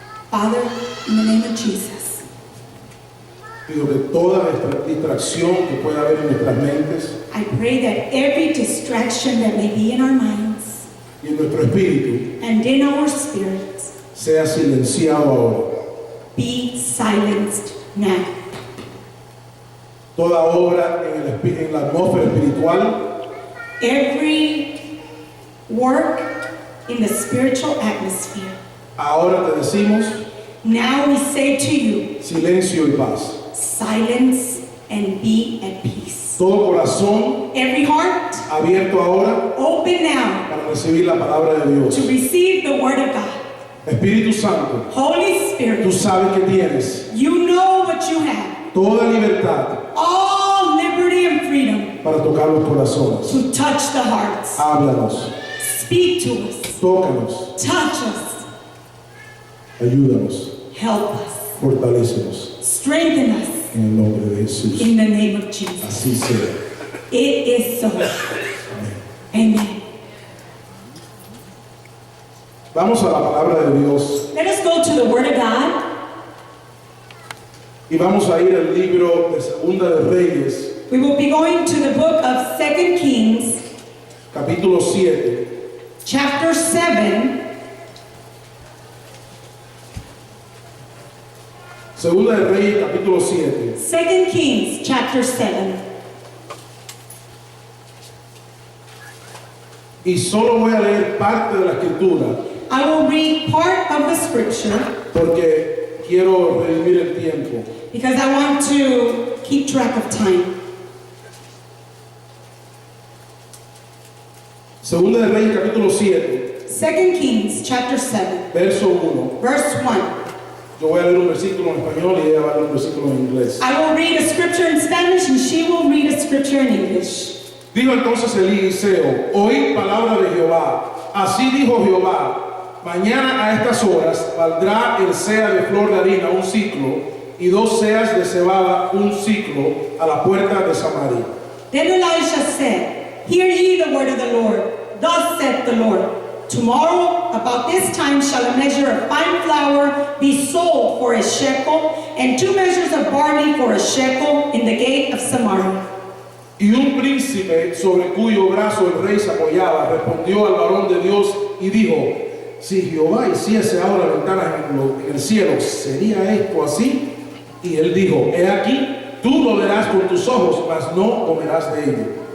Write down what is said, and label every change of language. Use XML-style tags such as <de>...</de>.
<en>Father, in the name of Jesus,</en> <es>pido que toda distracción que pueda haber en nuestras mentes</es> <en>I pray that every distraction that may be in our minds</en> <es>y en nuestro espíritu</es> <en>and in our spirits</en> <es>sea silenciado ahora.</es> <en>be silenced now.</en> <es>Toda obra en la atmósfera espiritual</es> <en>Every work in the spiritual atmosphere.</en> <es>ahora te decimos</es> <en>Now we say to you,</en> <es>silencio y paz.</es> <en>silence and be at peace.</en> <es>Todo corazón</es> <en>Every heart</en> <es>abierto ahora</es> <en>open now</en> <es>para recibir la palabra de Dios.</es> <en>to receive the word of God.</en> <es>Espíritu Santo,</es> <en>Holy</en> <es>tú</es> <en>Spirit,</en> <es>sabes que tienes</es> <en>you know what you have.</en> <es>toda libertad</es> <en>All liberty and freedom</en> <es>para tocar los corazones.</es> <en>to touch the hearts.</en> <es>Háblanos,</es> <en>Speak to us.</en> <es>tócanos,</es> <en>Touch us.</en> <es>ayúdanos,</es> <en>Help us.</en> <es>fortalécenos</es> <en>Strengthen us</en> <es>en el nombre de Jesús.</es> <en>in the name of Jesus.</en> <es>Así sea.</es> <en>It is so.</en> <es>Amén.</es> <en>Amen.</en> <es>Vamos a la palabra de Dios</es> <en>Let us go to the word of God.</en> <es>y vamos a ir al libro de Segunda de Reyes,</es> <en>We will be going to the book of 2 Kings,</en> <es>capítulo 7.</es> <en>chapter 7.</en> <es>Segunda de Reyes, capítulo 7.</es> <en>2 Kings, chapter 7.</en> <es>Y solo voy a leer parte de la escritura</es> <en>I will read part of the scripture</en> <es>porque quiero redimir el tiempo.</es> <en>because I want to keep track of time.</en> <es>Segunda de Reyes, capítulo 7,</es> <en>2 Kings, chapter 7,</en> <es>verso 1.</es> <en>verse 1.</en> <es>Yo voy a leer un versículo en español y ella va a leer un versículo en inglés.</es> <en>I will read a scripture in Spanish and she will read a scripture in English.</en> <es>Dijo entonces Eliseo: oíd palabra de Jehová. Así dijo Jehová: mañana a estas horas valdrá el sea de flor de harina un ciclo y 2 seas de cebada un ciclo a la puerta de Samaria.</es> <en>Then Elisha said, Hear ye the word of the Lord. Thus saith the Lord, Tomorrow about this time shall a measure of fine flour be sold for a shekel, and 2 measures of barley for a shekel in the gate of Samaria.</en> <es>Y un príncipe sobre cuyo brazo el rey se apoyaba respondió al varón de Dios y dijo: si Jehová hiciese ahora ventanas en el cielo, ¿sería esto así? Y él dijo: he aquí, tú lo verás con tus ojos, mas no comerás de ello.</es>